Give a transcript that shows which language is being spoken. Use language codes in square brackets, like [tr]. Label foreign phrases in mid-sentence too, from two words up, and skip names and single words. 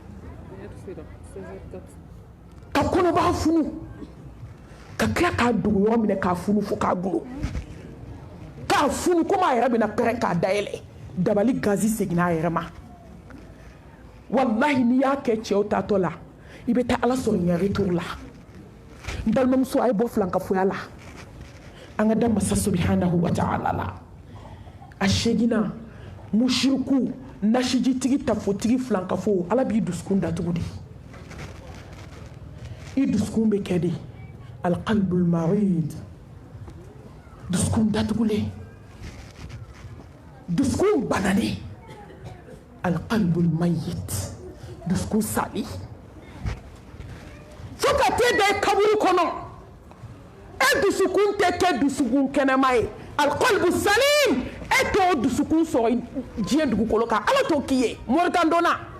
[bm] ka kɔnɔbara funu ka tila k'a dogo yɔrɔ minɛ k'a funu fo k'a gulo k'a funu komi a yɛrɛ bɛna pɛrɛn k'a dayɛlɛ dabali gazi seginna a yɛrɛ ma wallahi ni y'a kɛ cɛw tatɔ la i bɛ taa ala sɔrɔ ɲɛ retour la n balimamuso a ye bɔ filankafoya la an ka da masa [ar] سبحانه وتعالى [bm] la a segina mushiriku nasijitigi tafotigi filankafo ala b'i dusukun datugu de i dusukun bɛ kɛ de [ar] القلب المريض [bm] dusukun datugulen dusukun bananen [ar] القلب الميت [bm] dusukun sali fo ka t'e da kaburu kɔnɔ e dusukun tɛ kɛ dusukun kɛnɛma ye [ar] القلب سليم [bm] e t'o dusukun sɔrɔ diɲɛ dugukolo kan ala t'o k'i ye moritan donna